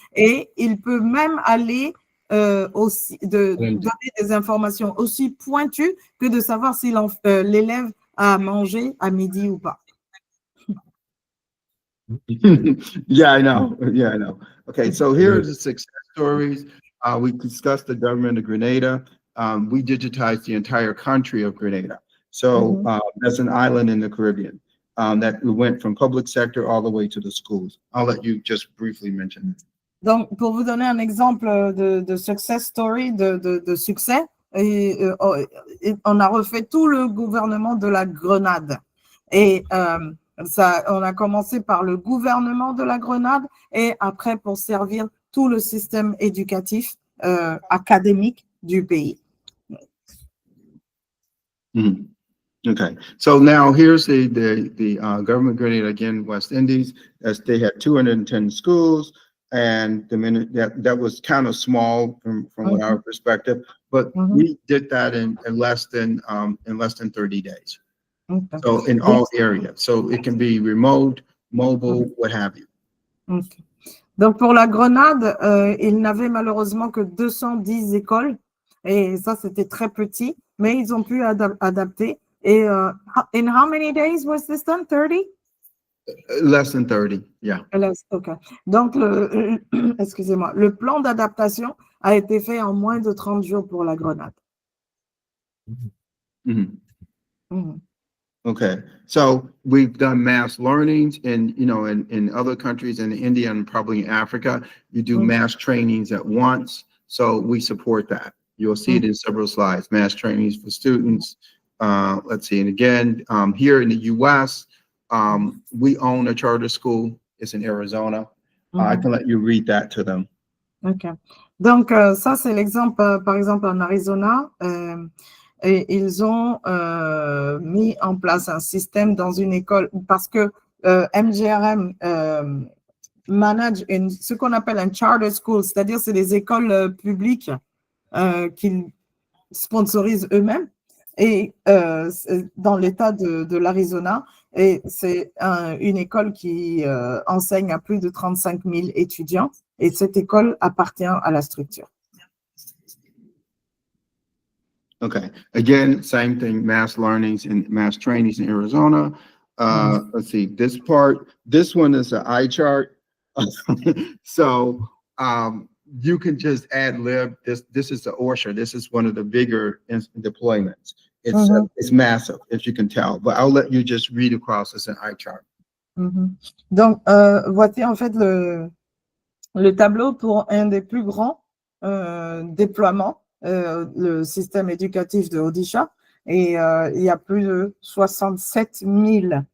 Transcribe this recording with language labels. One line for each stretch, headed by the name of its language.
French: Et il peut même aller aussi donner des informations aussi pointues que de savoir si l'élève a mangé à midi ou pas.
English: Yeah, I know. Okay, so here are the success stories. We discussed the government of Grenada. We digitized the entire country of Grenada. So that's an island in the Caribbean that went from public sector all the way to the schools. I'll let you just briefly mention it.
French: Donc, pour vous donner un exemple de success story, de succès, on a refait tout le gouvernement de la Grenade. Et on a commencé par le gouvernement de la Grenade et après pour servir tout le système éducatif académique du pays. Mhm.
English: Okay, so now here's the government grenade again, West Indies, as they had 210 schools, and that was kind of small from what our perspective, but we did that in less than 30 days. Okay. So in all areas, so it can be remote, mobile, what have you. Okay.
French: Donc pour la Grenade, ils n'avaient malheureusement que 210 écoles et ça c'était très petit, mais ils ont pu adapter.
English: Et in how many days was this done? 30? Less than 30, yeah. Okay.
French: Donc excusez-moi, le plan d'adaptation a été fait en moins de 30 jours pour la Grenade. Mm-hmm. Mm-hmm.
English: Okay, so we've done mass learnings in other countries, in India and probably in Africa, you do mass trainings at once. So we support that. You'll see it in several slides, mass trainings for students. Let's see, and again, here in the US, we own a charter school. It's in Arizona. I can let you read that to them. Okay.
French: Donc, ça, c'est l'exemple, par exemple, en Arizona. Et ils ont mis en place un système dans une école parce que MGRM manage ce qu'on appelle un charter school, c'est-à-dire c'est des écoles publiques qu'ils sponsorisent eux-mêmes et dans l'État de l'Arizona. Et c'est une école qui enseigne à plus de 35 000 étudiants et cette école appartient à la structure.
English: Okay. Again, same thing, mass learnings and mass trainings in Arizona. Let's see, this one is an eye chart. So you can just ad lib. This is the Orchard. This is one of the bigger deployments. It's massive, as you can tell, but I'll let you just read across as an eye chart.
French: Donc, voici en fait le tableau pour un des plus grands déploiements. Le système éducatif de Odisha et il y a plus de 67 000